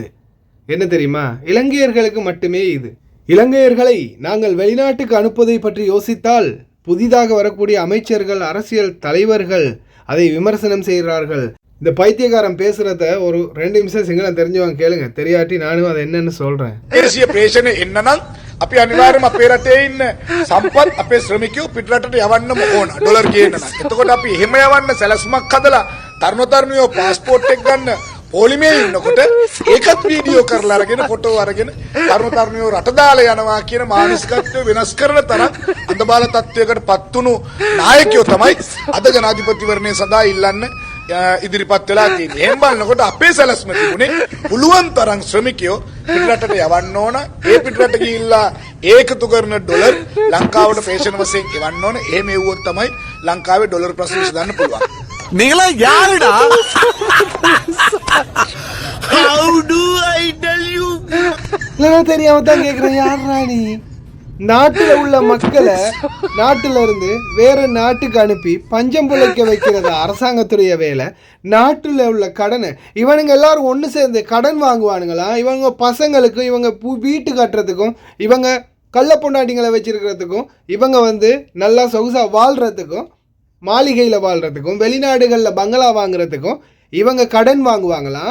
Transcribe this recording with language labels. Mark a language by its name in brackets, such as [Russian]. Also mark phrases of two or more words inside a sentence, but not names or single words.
[Tamil] என்ன தெரியுமா? இலங்கையர்களுக்கு மட்டுமே இது. இலங்கையர்களை நாங்கள் வெளிநாட்டுக்கு அனுப்புவதை பற்றி யோசித்தால் புதிதாக வரக்கூடிய அமைச்சர்கள், அரசியல் தலைவர்கள் அதை விமர்சனம் செய்கிறார்கள். இந்த பைத்தியக்காரன் பேசுறத ஒரு 2 நிமிஷம் சிங்களம் தெரிஞ்சவங்க கேளுங்க, தெரியாட்டி நானும் அதை என்னன்னு சொல்றேன். [Sinhala] දේශීය ප්‍රේෂණය එන්න නම් අපි අනිවාර්යයෙන්ම අපේ රටේ ඉන්න සම්පත් අපේ ශ්‍රමිකයෝ පිටරටට යවන්නම ඕන ඩොලර් ගේන්න නම්. එතකොට අපි එහෙම යවන්න සැලැස්මක් හදලා තරුණ තරුණියෝ පාස්පෝර්ට් එක ගන්න පොලිමේ ඉන්නකොට ඒකත් වීඩියෝ කරලා අරගෙන ෆොටෝ අරගෙන තරුණ තරුණියෝ රට දාලා යනවා කියන මානසිකත්වය වෙනස් කරන තරම් අන්ධබාල තත්වයකට පත් වුණු නායකයෝ තමයි අද ජනාධිපතිවරණය සඳහා ඉල්ලන්න ඉදිරිපත් වෙලා තියෙන්නේ. එහෙම බලනකොට අපේ සැලැස්ම තිබුණේ පුළුවන් තරම් ශ්‍රමිකයෝ පිටරටට යවන්න ඕන. ඒ පිටරට ගිහිල්ලා ඒකතු කරන ඩොලර් ලංකාවට ප්‍රේෂණ වශයෙන් ගෙවන්න ඕන. එහෙම එව්වොත් තමයි ලංකාවේ ඩොලර් ප්‍රශ්න විසඳන්න පුළුවන්. [Tamil] நீங்களா யாருடா? [English] How do I tell you? [Tamil] இல்லைன்னா தெரியாம தான் கேட்குறேன், யாரா நீ? நாட்டில் உள்ள மக்களை நாட்டில் இருந்து வேறு நாட்டுக்கு அனுப்பி பஞ்சம் பிழைக்க வைக்கிறது அரசாங்கத்துடைய வேலை. நாட்டில் உள்ள கடனை இவனுங்க எல்லாரும் ஒன்று சேர்ந்து கடன் வாங்குவானுங்களாம். இவங்க பசங்களுக்கும், இவங்க வீட்டு கட்டுறதுக்கும், இவங்க கள்ள பொண்டாட்டிங்களை வச்சிருக்கிறதுக்கும், இவங்க நல்லா சொகுசாக வாழ்கிறதுக்கும், மாளிகையில் வாழ்கிறதுக்கும், வெளிநாடுகளில் பங்களா வாங்குறதுக்கும் இவங்க கடன் வாங்குவாங்களாம்.